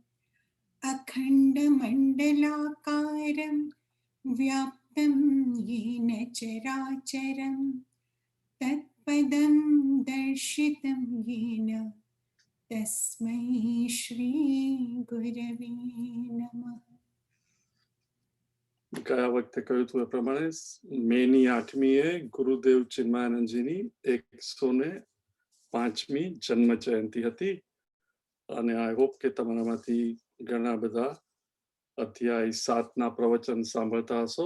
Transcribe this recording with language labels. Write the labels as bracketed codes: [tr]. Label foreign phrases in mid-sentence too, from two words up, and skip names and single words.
[sa] अखंडमंडलाकारं व्याप्तं येन चराचरं, तत्पदं दर्शितं येन तस्मै श्री गुरवे नमः। [gu] ગયા વખતે કહ્યું હતું એ પ્રમાણે મેની 8મીએ ગુરુદેવ ચિન્મયાનંદજીની 105મી જન્મ જયંતિ હતી અને [en] I hope [gu] કે તમારામાંથી ઘણા બધા અધ્યાય 7ના પ્રવચન સાંભળતા હશો.